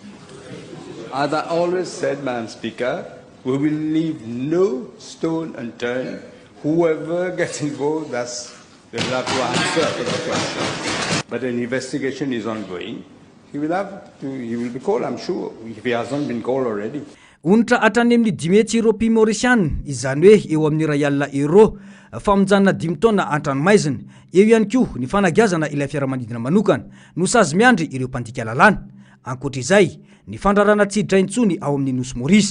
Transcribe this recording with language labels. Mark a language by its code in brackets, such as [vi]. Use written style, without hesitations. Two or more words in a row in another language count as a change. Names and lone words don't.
[en] As I always said, Madam Speaker, we will leave no stone unturned. Whoever gets involved, they will have to answer to the question. But an investigation is ongoing. He will be called, I'm sure, if he hasn't been called already. [mg] Onitra hatrany amin'ny 10 Europy Mauriciana, izany hoe eo amin'ny €1 famonjanana 5 taona an-tranomaizina. Eo ihany koa ny fanagazana ilay fiaramanidina manokana no sazy miandry ireo mpandika lalàna. Ankoatr'izay, ny fandrarana tsidraintsony ao amin'ny nosy Maurice.